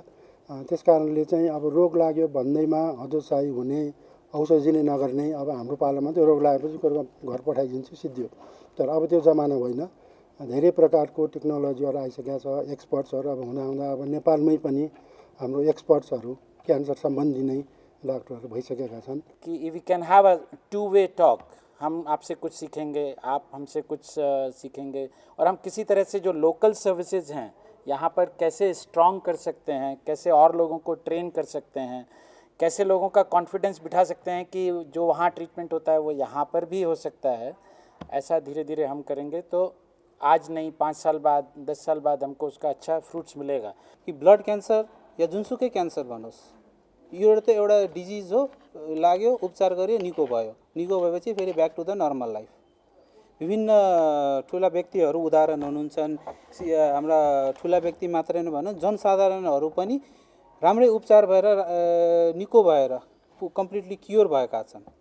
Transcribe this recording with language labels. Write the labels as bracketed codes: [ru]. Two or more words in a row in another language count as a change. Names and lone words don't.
[ne] त्यस कारणले चाहिँ अब रोग लाग्यो भन्दैमा हतोत्साही हुने, औषधि नै नगर्ने, अब हाम्रो पालामा त्यो रोग लागेपछि घर पठाइदिन्छु सिद्धियो। तर अब त्यो जमाना होइन, धेरै प्रकारको टेक्नोलोजीहरू आइसकेका छ, एक्सपर्ट्सहरू अब हुँदा अब नेपालमै पनि हाम्रो एक्सपर्ट्सहरू क्यान्सर सम्बन्धी नै डाक्टरहरू भइसकेका छन्। [hi] कि [en] we can have a two way talk, [hi] हम आपसे कुछ सीखेंगे, आप हमसे कुछ सीखेंगे, और हम किसी तरह से जो [en] local services [hi] हैं यहाँ पर कैसे स्ट्रॉन्ग कर सकते हैं, कैसे और लोगों को ट्रेन कर सकते हैं, कैसे लोगों का कॉन्फिडेंस बिठा सकते हैं कि जो वहाँ ट्रीटमेंट होता है वो यहाँ पर भी हो सकता है, ऐसा धीरे धीरे हम करेंगे तो आज नहीं 5 साल बाद 10 साल बाद हमको उसका अच्छा फ्रूट्स मिलेगा। [ne] कि [en] blood cancer [ne] या जुनसुकै क्यान्सर भन्नुहोस्, यो त एउटा डिजिज हो, लाग्यो उपचार गर्यो निको भयो, निको भएपछि फेरि [en] back to the normal life. [ne] विभिन्न ठुला व्यक्तिहरू उदाहरण हुनुहुन्छन्, हाम्रा ठुला व्यक्ति मात्रै नभनौँ जनसाधारणहरू पनि राम्रै उपचार भएर निको भएर [en] completely cure [ne] भएका छन्।